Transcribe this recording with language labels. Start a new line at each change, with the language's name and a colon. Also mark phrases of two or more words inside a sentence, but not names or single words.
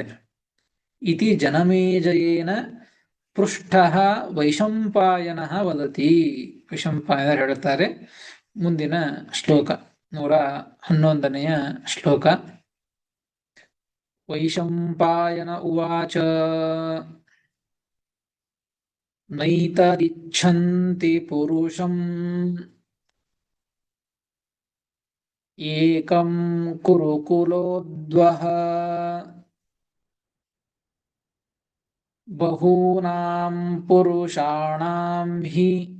Sanskrit: ಇತಿ ಜನಮೇಜಯೇನ ಪೃಷ್ಠ ವೈಶಂಪಾಯನ ವದತಿ.
Kannada: ವೈಶಂಪಾಯನರು ಹೇಳುತ್ತಾರೆ, ಮುಂದಿನ ಶ್ಲೋಕ 111ನೆಯ ಶ್ಲೋಕ.
Sanskrit: ವೈಶಂಪಾಯನ ಉವಾಚ ನೈತದಿಚ್ಛಂತಿ ಪುರುಷಂ ಏಕಂ ಕುರುಕುಲೋದ್ವಹ ಬಹೂನಾಂ ಪುರುಷಾಣಾಂ ಹಿ